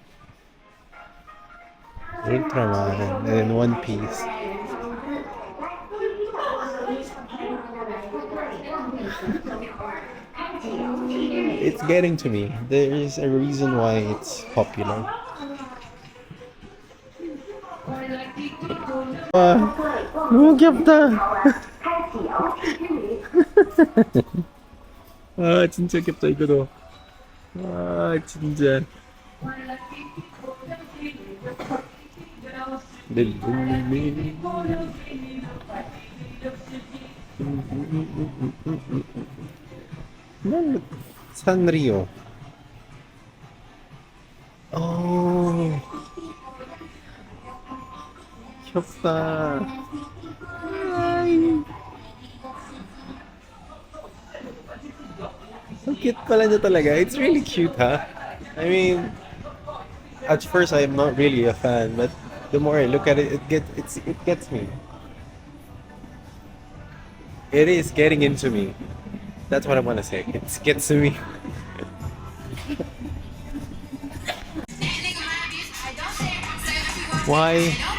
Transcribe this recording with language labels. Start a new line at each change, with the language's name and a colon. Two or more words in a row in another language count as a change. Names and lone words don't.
English: Ultraman. And then One Piece. It's getting to me. There is a reason why it's popular.
Korean: 너무 귀엽다. 아, 진짜 귀엽다 이거도. 아, 진짜. 산리오. 오, 귀엽다.
English: So cute
Filipino: pala niya talaga.
English: It's really cute, huh? I mean, at first I'm not really a fan, but the more I look at it, it gets me. It is getting into me. That's what I want to say. It gets to me. Why?